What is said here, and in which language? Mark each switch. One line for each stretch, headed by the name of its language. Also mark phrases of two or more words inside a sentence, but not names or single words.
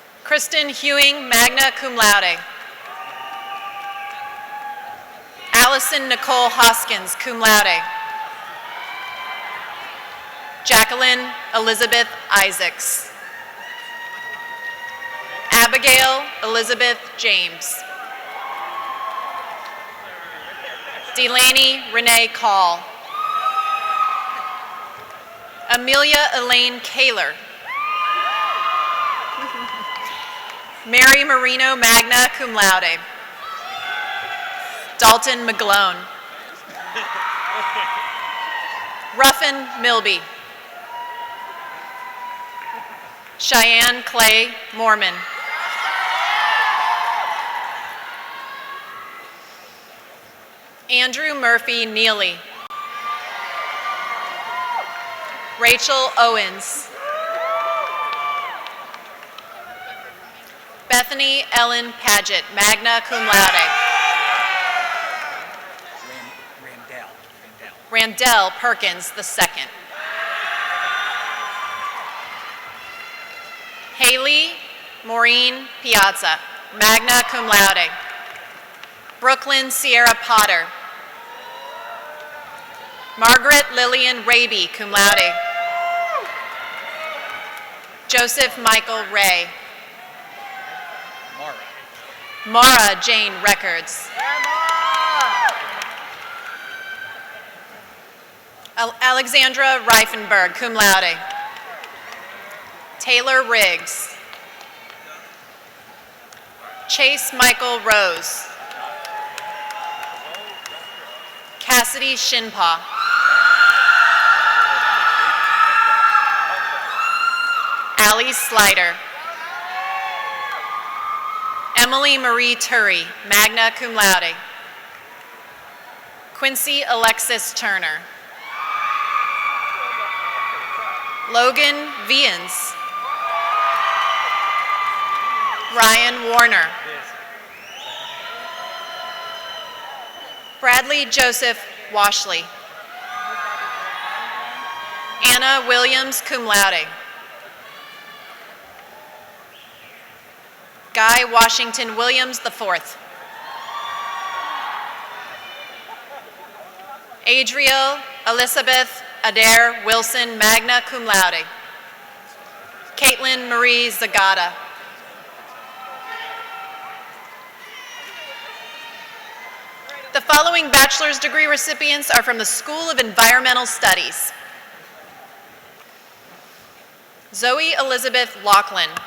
English: Kristen Hewing,
Latin: magna cum laude.
English: Allison Nicole Hoskins,
Latin: cum laude.
English: Jacqueline Elizabeth Isaacs. Abigail Elizabeth James. Delaney Renee Call. Amelia Elaine Kaler. Mary Marino,
Latin: magna cum laude.
English: Dalton McGlone. Ruffin Milby. Cheyenne Clay Mormon. Andrew Murphy Neely. Rachel Owens. Bethany Ellen Paget,
Latin: magna cum laude.
English: Randell Perkins II. Haley Maureen Piazza,
Latin: magna cum laude.
English: Brooklyn Sierra Potter. Margaret Lillian Raby,
Latin: cum laude.
English: Joseph Michael Ray. Mara Jane Records. Alexandra Reifenberg,
Latin: cum laude.
English: Taylor Riggs. Chase Michael Rose. Cassidy Shinpaw. Allie Slider. Emily Marie Turry,
Latin: magna cum laude.
English: Quincy Alexis Turner. Logan Vians. Ryan Warner. Bradley Joseph Washley. Anna Williams,
Latin: cum laude.
English: Guy Washington Williams IV. Adriel Elizabeth Adair Wilson,
Latin: magna cum laude.
English: Caitlin Marie Zagata. The following bachelor's degree recipients are from the School of Environmental Studies. Zoe Elizabeth Laughlin.